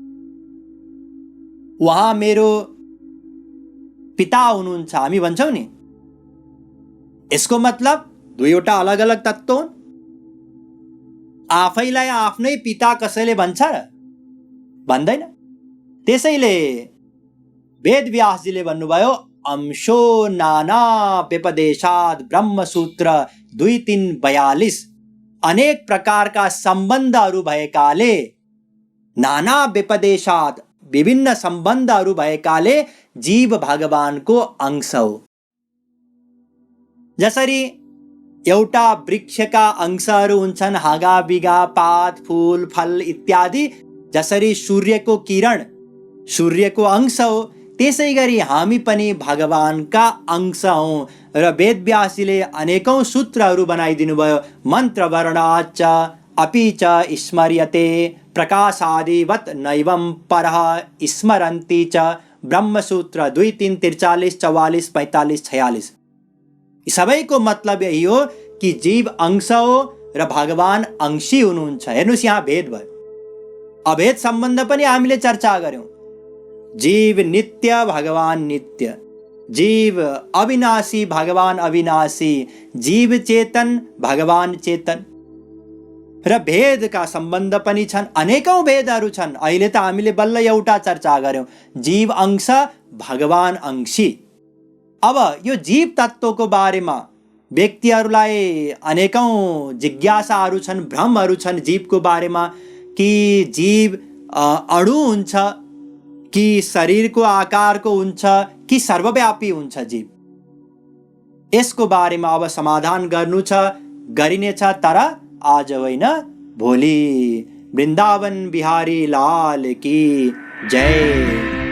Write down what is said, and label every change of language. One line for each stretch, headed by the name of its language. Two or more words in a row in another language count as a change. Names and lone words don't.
Nepali: उहाँ मेरो पिता हुनुहुन्छ हामी भन्छौं नि, यसको मतलब दुईवटा अलग अलग तत्त्व हुन्। आफैलाई आफ्नै पिता कसैले भन्छ र? भन्दैन। त्यसैले वेदव्यासजीले भन्नुभयो,
Sanskrit: अंशो नाना व्यपदेशात् ब्रह्मसूत्र 2-3-42।
Nepali: अनेक प्रकारका सम्बन्धहरू भएकाले,
Sanskrit: नाना व्यपदेशात्
Nepali: विभिन्न सम्बन्धहरू भएकाले जीव भगवानको अंश हो। जसरी एउटा वृक्षका अंशहरू हुन्छन्, हाँगा बिगा, पात फूल फल इत्यादि। जसरी सूर्यको किरण सूर्यको अंश हो, त्यसै गरी हामी पनि भगवानका अंश हौं। र वेदव्यासजीले अनेकौं सूत्रहरू बनाइदिनु भयो।
Sanskrit: मन्त्र वर्णाच्च अपि च स्मर्यते, प्रकाशादिवत् नैवं परः स्मरन्ति च।
Nepali: ब्रह्मसूत्र 2-3-43, 44, 45, 46। सबैको मतलब यही हो कि जीव अंश हो र भगवान अंशी हुनुहुन्छ। हेर्नुस्, यहाँ भेद भयो। अभेद सम्बन्ध पनि हामीले चर्चा गर्यौं। जीव नित्य, भगवान नित्य। जीव अविनाशी, भगवान अविनाशी। जीव चेतन, भगवान चेतन। र भेदका सम्बन्ध पनि छन्, अनेकौं भेदहरू छन्। अहिले त हामीले बल्ल एउटा चर्चा गर्यौं, जीव अंश, भगवान अंशी। अब यो जीव तत्त्वको बारेमा व्यक्तिहरूलाई अनेकौं जिज्ञासाहरू छन्, भ्रमहरू छन् जीवको बारेमा, कि जीव अणु हुन्छ, कि शरीरको आकारको हुन्छ, कि सर्वव्यापी हुन्छ जीव। यसको बारेमा अब समाधान गर्नु छ, गरिनेछ, तर आज होइन भोलि।
Hindi: वृन्दावन बिहारी लाल की जय।